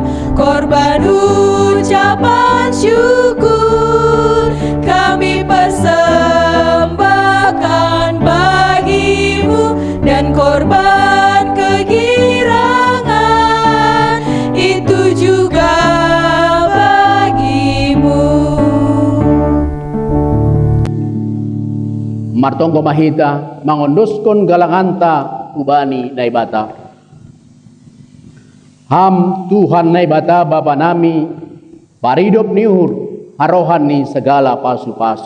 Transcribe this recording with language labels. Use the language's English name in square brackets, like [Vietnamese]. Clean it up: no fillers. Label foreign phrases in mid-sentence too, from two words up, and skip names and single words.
[Indonesian] Korban ucapan syukur kami persembahkan bagi-Mu, dan korban kegirangan itu juga bagi-Mu. [Batak Simalungun] Martongko mahita mangondoskon galanganta ubani naibata. Ham Tuhan naibata Bapa nami paridop niuhur harohan ni segala pasu-pasu.